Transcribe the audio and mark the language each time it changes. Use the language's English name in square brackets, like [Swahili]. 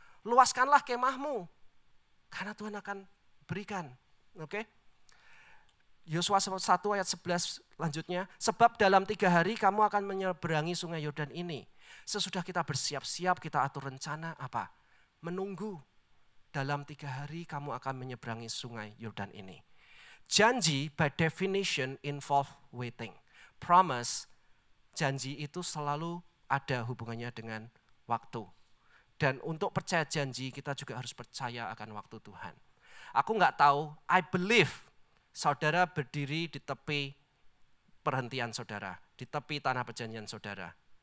[Indonesian] Luaskanlah kemahmu, karena Tuhan akan berikan. Oke? Yosua 1 ayat 11 lanjutnya, sebab dalam 3 hari kamu akan menyeberangi sungai Yordan ini. Sesudah kita bersiap-siap, kita atur rencana apa? Menunggu. Dalam 3 hari kamu akan menyeberangi sungai Yordan ini. [English] Janji by definition involve waiting. [Indonesian] Promise, janji itu selalu ada hubungannya dengan waktu. Dan untuk percaya janji kita juga harus percaya akan waktu Tuhan. Aku nggak tahu, [English] I believe [Indonesian] saudara berdiri di tepi perhentian saudara, di tepi tanah perjanjian saudara.